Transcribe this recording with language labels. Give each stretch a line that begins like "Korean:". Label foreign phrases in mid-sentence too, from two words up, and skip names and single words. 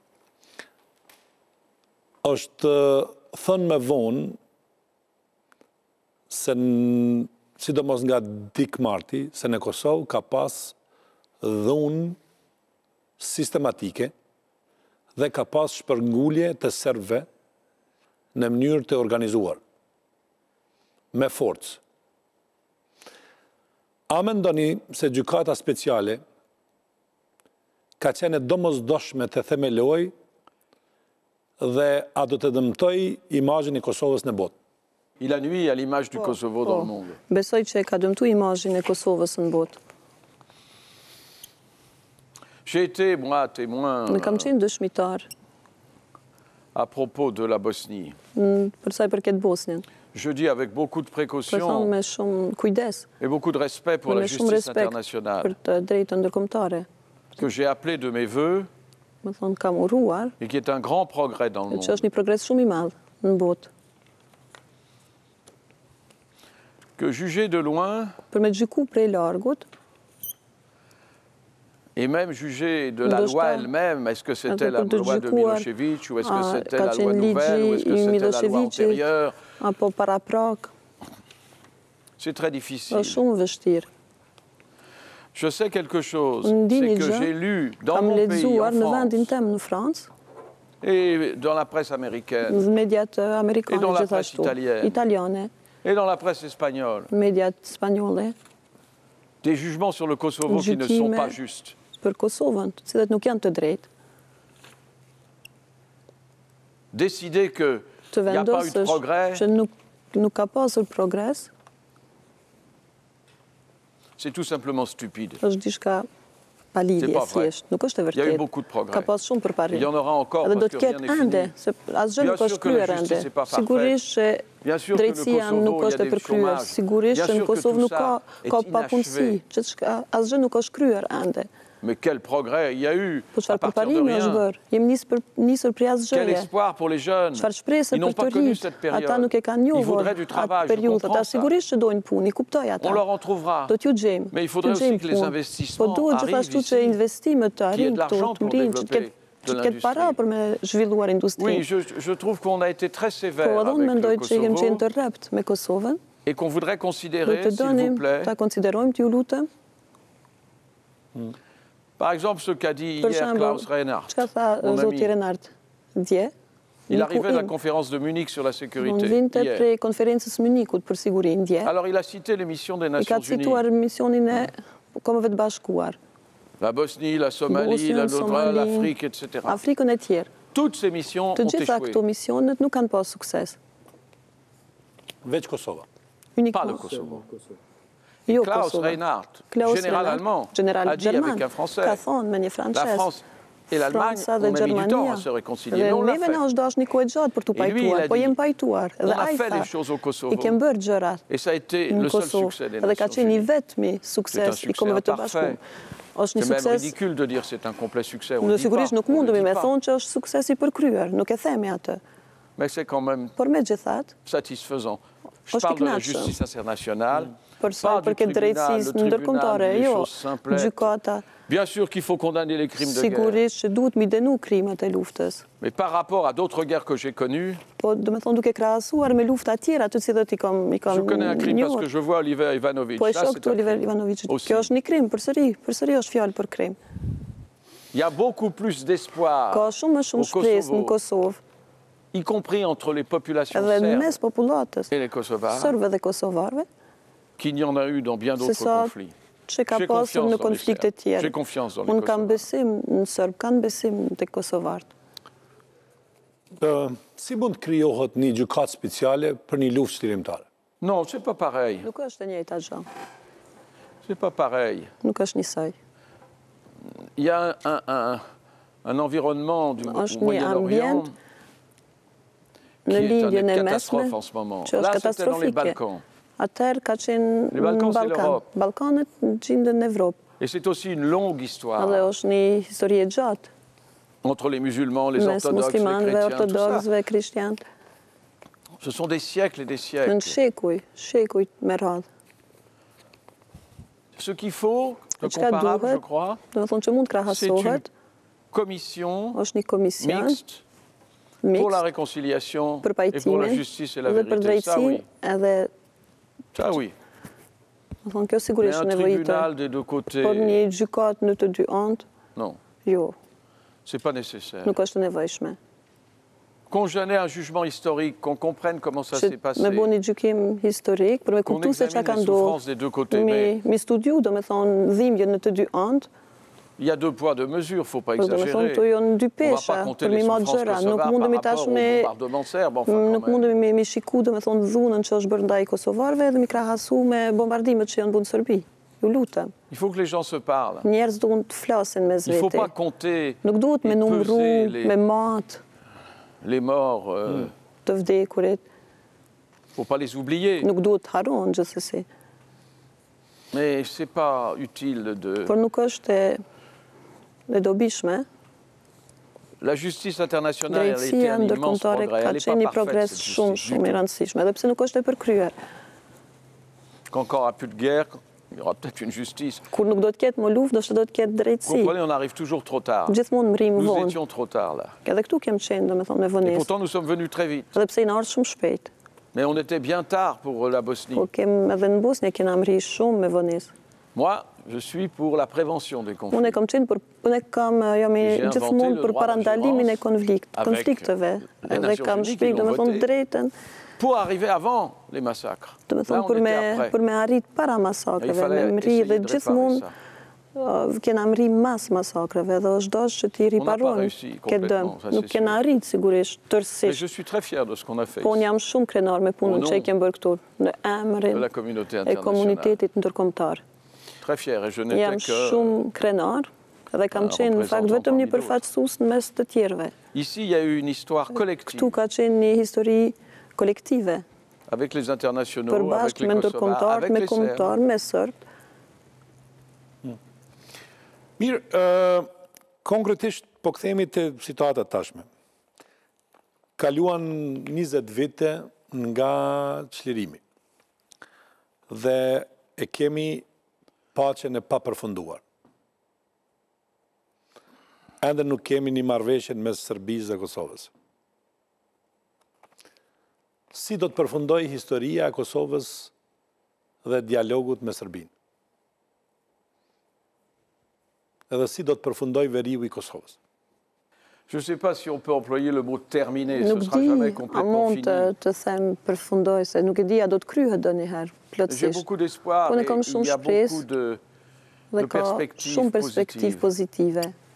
Albanian: është thënë me vonë se sidomos nga Dick Marty, se në Kosovë ka pas dhunë sistematike dhe ka pas shpërngulje të serbëve në mënyrë të organizuar, me forcë. A mendoni se gjykata speciale ka qenë domosdoshme të themeloj dhe a do të dëmtoj imazhin e Kosovës në botë?
French: Il a nui à l'image du Kosovo dans le monde.
Albanian: Besoj që ka dëmtu imazhin e Kosovës në botë.
French: J'ai été, moi, témoin
Albanian: Në kam qenë dëshmitar
French: à propos de la Bosnie.
Albanian: për sa i përket Bosnjën.
French: Je dis avec beaucoup de
Albanian: Për thonë
French: précaution
Albanian: me shumë kujdes,
French: et beaucoup de respect pour la
Albanian: me shumë
French: justice
Albanian: respekt për
French: internationale,
Albanian: të drejtën ndërkombëtare.
French: que j'ai appelé de mes voeux
Albanian: Me thonë kam uruar,
French: et qui est un grand progrès dans le
Albanian: që
French: monde.
Albanian: është një progres shumë i madh në botë.
French: Que juger de loin
Albanian: Për me gjyku prej largut,
French: et même juger de la
Albanian: Ndoshta,
French: loi elle-même, est-ce que c'était la
Albanian: për të
French: loi de
Albanian: gjykuar,
French: Milošević ou est-ce que c'était
Albanian: ka
French: la loi
Albanian: qenë
French: nouvelle ou est-ce
Albanian: ligji
French: que
Albanian: i
French: c'était la loi
Albanian: Miloševićit
French: antérieure,
Albanian: apo para prak,
French: c'est très difficile.
Albanian: është shumë vështirë.
French: Je sais quelque chose,
Albanian: Ndi
French: c'est
Albanian: një
French: que
Albanian: gjë,
French: j'ai lu dans
Albanian: kam
French: mon pays,
Albanian: lexuar
French: en
Albanian: në vendin
French: France,
Albanian: tem në Francë,
French: et dans la presse américaine,
Albanian: në mediat amerikane
French: Et dans la presse
Albanian: gjithashtu,
French: italienne.
Albanian: italiane,
French: et dans la presse espagnole,
Albanian: mediat spanjolle,
French: des jugements sur le Kosovo qui ne sont
Albanian: Gjykime
French: pas justes.
Albanian: për Kosovën, të cilat nuk janë të drejtë.
French: Décider qu'il
Albanian: Të
French: n'y a pas eu de
Albanian: vendosësh
French: progrès,
Albanian: që nuk ka pasur progres,
French: c'est tout simplement stupide.
Albanian: është diçka pa
French: C'est
Albanian: lidhje,
French: pas vrai.
Albanian: thjesht, nuk është e
French: Il y a eu
Albanian: vërtetë.
French: beaucoup de progrès.
Albanian: Ka pas shumë
French: Il
Albanian: përparim.
French: y en aura encore
Albanian: Edhe do
French: parce
Albanian: të
French: que rien
Albanian: ketë
French: n'est
Albanian: ende,
French: fini.
Albanian: se asgjë
French: Bien
Albanian: nuk është
French: sûr que la
Albanian: kryer
French: justice
Albanian: ende.
French: n'est pas parfaite.
Albanian: Sigurisht që
French: Bien sûr que le
Albanian: drejtësia
French: Kosovo,
Albanian: nuk
French: il y a
Albanian: është e
French: des
Albanian: përkryer.
French: chômages.
Albanian: Sigurisht
French: Bien
Albanian: që
French: sûr
Albanian: në
French: que
Albanian: Kosovë
French: tout
Albanian: nuk
French: ça
Albanian: ka
French: est
Albanian: papunësi,
French: inachevé.
Albanian: që asgjë nuk është kryer ende.
French: Mais quel progrès il y a eu
Albanian: Po
French: à
Albanian: çfarë
French: partir de
Albanian: përparimi është
French: rien.
Albanian: bërë? Jemi nisur prej
French: Quel
Albanian: asgjëje.
French: espoir pour les jeunes.
Albanian: Çfarë shpresë
French: Ils n'ont
Albanian: për
French: pas
Albanian: të
French: connu
Albanian: rinjt.
French: cette période.
Albanian: Ata nuk e kanë
French: Ils
Albanian: njohur
French: voudraient du
Albanian: atë
French: travail, je
Albanian: periudhë.
French: comprends
Albanian: Ata
French: ça.
Albanian: sigurisht që dojnë punë, i kuptoj ata.
French: On leur en trouvera.
Albanian: Do t'ju gjejmë.
French: Mais il faudrait
Albanian: t'ju gjejmë
French: aussi que les
Albanian: punë.
French: investissements
Albanian: Po duhet
French: arrivent
Albanian: gjithashtu
French: ici,
Albanian: që investimet të
French: qu'il y ait
Albanian: arrijnë
French: de
Albanian: këtu,
French: l'argent
Albanian: të
French: pour
Albanian: rinë, që
French: développer de
Albanian: të ketë para
French: l'industrie.
Albanian: për me zhvilluar industri.
French: Oui, je trouve qu'on a été très sévère
Albanian: Po edhe unë
French: avec
Albanian: mendoj
French: le
Albanian: që kemi qenë
French: Kosovo
Albanian: të rrept me Kosovën.
French: et qu'on voudrait
Albanian: Do
French: considérer,
Albanian: të
French: s'il vous
Albanian: donim
French: plaît,
Albanian: ta konsiderojmë, t'ju lutem.
French: par exemple ce qu'a dit
Albanian: Për
French: hier
Albanian: shembull,
French: Klaus Reinhardt,
Albanian: çka tha
French: mon ami.
Albanian: zoti Renard dje?
French: Il
Albanian: Miku
French: arrivait de la
Albanian: im.
French: conférence de Munich sur la
Albanian: Unë
French: sécurité
Albanian: vinte
French: hier.
Albanian: prej konferencës Munikut për sigurinë dje.
French: Alors il a cité les missions des
Albanian: I ka
French: Nations
Albanian: cituar
French: Unies.
Albanian: misionin e Kombeve të Bashkuar,
French: La Bosnie, la Somalie,
Albanian: Bosnjën,
French: la Lodra,
Albanian: Somali,
French: l'Afrique, etc.
Albanian: Afrikën e tjerë.
French: Toutes ces missions
Albanian: Të
French: ont
Albanian: gjitha
French: échoué.
Albanian: këto misionet nuk kanë pas sukses. Veç Kosova.
French: Pas le
Albanian: Unikësisht.
French: Kosovo.
Albanian: Jo
French: Klaus
Albanian: Kosova.
French: Reinhardt,
Albanian: Klaus
French: général
Albanian: Reinhardt,
French: allemand,
Albanian: general
French: a dit
Albanian: gjerman,
French: avec un Français,
Albanian: ka thonë me një
French: la
Albanian: francez.
French: France et l'Allemagne
Albanian: Franca
French: ont
Albanian: dhe
French: mis du temps
Albanian: Gjermania.
French: à se réconcilier.
Albanian: Dhe
French: Mais on l'a
Albanian: neve na
French: fait.
Albanian: është dash një kohë gjatë për t'u
French: Et lui, il
Albanian: pajtuar,
French: a
Albanian: po
French: dit,
Albanian: jem pajtuar.
French: On
Albanian: Dhe
French: a
Albanian: ai
French: fait
Albanian: tha,
French: les choses au Kosovo.
Albanian: i kem bërë gjërat
French: Et ça a été
Albanian: në
French: le seul
Albanian: Kosovë.
French: succès des
Albanian: Dhe ka
French: Nations
Albanian: qenë i
French: Unies.
Albanian: vetmi
French: C'est un
Albanian: sukses i
French: succès
Albanian: Kombeve të
French: imparfait.
Albanian: Bashkuar. Është një
French: C'est même
Albanian: sukses,
French: ridicule de dire c'est un complet succès. On
Albanian: në
French: le dit
Albanian: sigurisht
French: pas,
Albanian: nuk
French: on le
Albanian: mundemi
French: dit
Albanian: me
French: pas.
Albanian: thonë që është sukses i përkryer, nuk e themi atë.
French: Mais c'est quand même
Albanian: Por megjithatë,
French: satisfaisant. Je
Albanian: Është
French: parle de la
Albanian: kënaqshëm.
French: justice internationale,
Albanian: për sa
French: pas du
Albanian: përket
French: tribunal.
Albanian: drejtësisë
French: Le tribunal
Albanian: ndërkombëtare,
French: dit les
Albanian: jo,
French: choses simplettes.
Albanian: gjykata.
French: Bien sûr qu'il faut condamner les crimes de guerre.
Albanian: Sigurisht që duhet mi denu krimet e luftës.
French: Mais par rapport à d'autres guerres que j'ai connues,
Albanian: Po, do me thonë duke krahasuar me lufta tjera, të cilat i kam
French: je connais un crime parce
Albanian: njohur.
French: que je vois Oliver Ivanovic.
Albanian: Po e
French: Là,
Albanian: shoh
French: c'est
Albanian: këtu
French: un
Albanian: Oliver
French: crime.
Albanian: Ivanovic.
French: Aussi.
Albanian: Kjo është një krim, përsëri është fjalë për krim.
French: Il y a beaucoup plus d'espoir
Albanian: Ka shumë më shumë
French: au
Albanian: shpresë në
French: Kosovo,
Albanian: Kosovë,
French: y compris entre les populations
Albanian: edhe në mes
French: serbes
Albanian: popullatës,
French: et les Kosovars,
Albanian: sërbëve dhe kosovarëve,
French: qu'il y en a eu dans bien
Albanian: se
French: d'autres
Albanian: sa
French: conflits.
Albanian: që ka
French: J'ai
Albanian: pasur
French: confiance
Albanian: në
French: dans les
Albanian: konflikte
French: Serbes.
Albanian: tjera.
French: J'ai confiance dans les
Albanian: Unë kam
French: Kosovars.
Albanian: besim në sërbë, kanë besim të kosovarët. Si mund të krijohet një gjykatë speciale për një luftë shtirimtare?
French: Non, c'est pas pareil.
Albanian: Nuk është e njëjta gjë,
French: C'est pas pareil.
Albanian: nuk është njësoj.
French: Il y a un environnement du
Albanian: Është një
French: Moyen-Orient
Albanian: ambient
French: qui
Albanian: në
French: est
Albanian: lidhjen
French: une
Albanian: e mesme,
French: catastrophe en ce moment.
Albanian: që është
French: Là, c'était dans les
Albanian: katastrofike.
French: Balkans.
Albanian: Atëherë ka qenë
French: Les
Albanian: në
French: Balkans, c'est
Albanian: Ballkan.
French: l'Europe.
Albanian: Ballkanët gjenden në Evropë.
French: Et c'est aussi une longue
Albanian: Edhe
French: histoire.
Albanian: është një histori e gjatë.
French: entre les musulmans, les
Albanian: mes
French: orthodoxes, les
Albanian: muslimanëve,
French: chrétiens, tout ça.
Albanian: ortodoksëve, krishtianët.
French: Ce sont des siècles et des
Albanian: Në
French: siècles.
Albanian: shekuj me radhë.
French: Ce qu'il faut, de
Albanian: Çka
French: comparable, je
Albanian: duhet,
French: crois,
Albanian: do të thonë që mund
French: c'est une
Albanian: krahasohet,
French: commission
Albanian: është një komision
French: mixte pour la
Albanian: miks
French: réconciliation
Albanian: për
French: et pour la
Albanian: pajtimin
French: justice et la
Albanian: dhe për
French: vérité. Ça,
Albanian: drejtësi,
French: oui.
Albanian: edhe
French: Ça, oui.
Albanian: do thonë kjo
French: Mais
Albanian: sigurisht
French: un
Albanian: nevojitet.
French: tribunal des deux côtés,
Albanian: Por një gjykat në të dy anë,
French: non,
Albanian: jo,
French: c'est pas nécessaire.
Albanian: nuk është e nevojshme.
French: Qu'on gêne un jugement historique, qu'on comprenne comment ça
Albanian: Që
French: s'est passé,
Albanian: me bo një gjykim historik, për me
French: qu'on
Albanian: kuptu se çka
French: examine
Albanian: ka
French: les souffrances
Albanian: ndodhur.
French: des deux côtés. Mais
Albanian: Mi studiu, do me thonë, dhimbje në të dy anët,
French: il y a deux poids, deux mesures, il ne faut pas
Albanian: por do me thonë,
French: exagérer.
Albanian: to janë dy
French: On ne va
Albanian: pesha,
French: pas compter
Albanian: për
French: les
Albanian: mi marrë
French: souffrances
Albanian: gjëra, nuk
French: kosovares par
Albanian: mundemi
French: rapport
Albanian: tash
French: au
Albanian: me
French: bombardement serbe, enfin
Albanian: nuk
French: quand même.
Albanian: mundemi me shiku, do me thonë, dhunën që është bërë ndaj kosovarëve dhe mi krahasu me bombardimet që janë bërë në Serbi. Ju lutem.
French: Il faut que les gens se parlent.
Albanian: Njerëz duhen të flasin mes
French: Il ne faut
Albanian: vete.
French: pas compter
Albanian: Nuk duhet me
French: et
Albanian: numëru,
French: peser
Albanian: me matë
French: les morts,
Albanian: të vdekurit.
French: il ne faut pas les oublier.
Albanian: Nuk duhet të harron gjithsesi.
French: Mais ce n'est pas utile de...
Albanian: Por nuk është e dobishme.
French: La justice internationale a été
Albanian: Drejtësia
French: un immense
Albanian: ndërkombëtare
French: progrès.
Albanian: ka
French: Elle n'est
Albanian: qenë një
French: pas parfaite,
Albanian: progres
French: cette
Albanian: shumë
French: justice,
Albanian: shumë
French: du
Albanian: i
French: tout.
Albanian: rëndësishme, edhe pse nuk është e përkryer.
French: Quand il n'y aura plus de guerre, il y aura peut-être une justice.
Albanian: Kur nuk do të ketë më luftë, do të do të ketë
French: Vous
Albanian: drejtësi.
French: comprenez, on arrive toujours trop tard.
Albanian: Gjithmonë mrim
French: Nous
Albanian: vonë.
French: étions trop tard là.
Albanian: Edhe këtu kem qenë, domethënë, me
French: Et
Albanian: vonesë.
French: pourtant, nous sommes venus très vite.
Albanian: Edhe pse i na ardhur shumë shpejt.
French: Mais on était bien tard pour la Bosnie.
Albanian: Por kem edhe në Bosnjë kena mri shumë me vonesë.
French: Moi, je suis pour la prévention des conflits.
Albanian: Unë kam qenë për unë kam jam i
French: J'ai inventé
Albanian: gjithmonë
French: le
Albanian: për
French: droit
Albanian: parandalimin e
French: d'ingérence avec
Albanian: konflikteve.
French: les
Albanian: Edhe
French: Nations
Albanian: kam
French: Unies qui
Albanian: shpjegë
French: l'ont
Albanian: domethënë
French: voté.
Albanian: drejtën,
French: Pour arriver avant les massacres. Là,
Albanian: domethënë
French: on
Albanian: për
French: était après.
Albanian: me arrit para
French: Et il
Albanian: masakreve, me
French: fallait
Albanian: mri
French: essayer
Albanian: dhe
French: de réparer
Albanian: gjithmonë
French: ça.
Albanian: kena mri mas masakreve dhe është dashur që ti riparojnë
French: réussi
Albanian: këtë dëm.
French: complètement, ça,
Albanian: Nuk
French: c'est
Albanian: kena
French: sûr.
Albanian: arrit sigurisht
French: Mais
Albanian: tërësisht.
French: je suis très fier de ce qu'on a fait
Albanian: Po unë
French: ici,
Albanian: jam shumë krenar me punën
French: Au nom
Albanian: që i kem bërë këtu në
French: de
Albanian: emrin
French: la communauté
Albanian: e
French: internationale.
Albanian: komunitetit ndërkombëtar.
French: Très fier. Et je
Albanian: Jam
French: n'étais que...
Albanian: shumë krenar dhe kam qenë në fakt vetëm një përfaqësues në mes të tjerëve.
French: Ici, il y a eu une histoire collective
Albanian: Këtu ka qenë një histori kolektive,
French: avec les internationaux, avec
Albanian: përbashkë
French: les
Albanian: me
French: Kosovars,
Albanian: ndërkombëtar,
French: avec
Albanian: me
French: les Serbes.
Albanian: kombëtar, me sërb. Mirë, konkretisht, po kthehemi te situata tashme. Kaluan 20 vite nga çlirimi. Dhe e kemi paqen e papërfunduar. Ende nuk kemi një marrëveshje mes Serbisë dhe Kosovës. Si do të përfundojë historia e Kosovës dhe dialogut me Serbinë? Edhe si do të përfundojë veriu i Kosovës?
French: Je ne sais pas si on peut employer le mot terminé, ce
Albanian: Nuk
French: sera
Albanian: di,
French: jamais
Albanian: a
French: complètement
Albanian: mund
French: fini.
Albanian: të them përfundoj, se nuk e di a do të kryhet ndonjëherë
French: J'ai
Albanian: plotësisht.
French: beaucoup d'espoir
Albanian: Po ne
French: et
Albanian: kam
French: il
Albanian: shumë
French: y a
Albanian: shpresë
French: beaucoup de
Albanian: dhe ka
French: perspectives
Albanian: shumë perspektivë pozitive.